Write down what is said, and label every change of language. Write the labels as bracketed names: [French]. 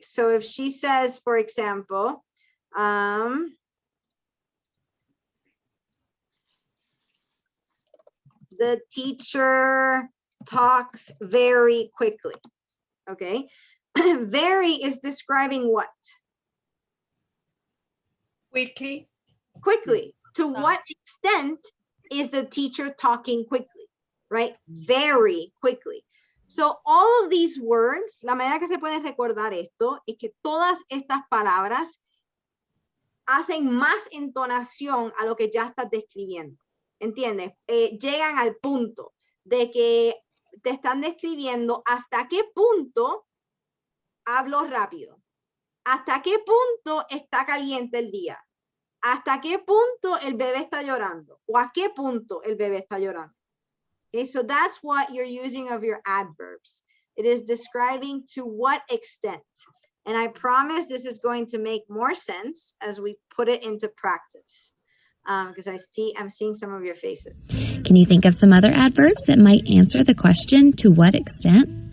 [English] So if she says, for example, the teacher talks very quickly. Okay. Very is describing what? Quickly. Quickly. To what extent is the teacher talking quickly? Right? Very quickly. So all of these words, [Spanish] la manera que se puede recordar esto es que todas estas palabras hacen más entonación a lo que ya estás describiendo. ¿Entiendes? Llegan al punto de que te están describiendo hasta qué punto hablo rápido, hasta qué punto está caliente el día, hasta qué punto el bebé está llorando, o a qué punto el bebé está llorando. [English] Okay, so that's what you're using of your adverbs. It is describing to what extent. And I promise this is going to make more sense as we put it into practice. Because I'm seeing some of your faces. Can you think of some other adverbs that might answer the question to what extent?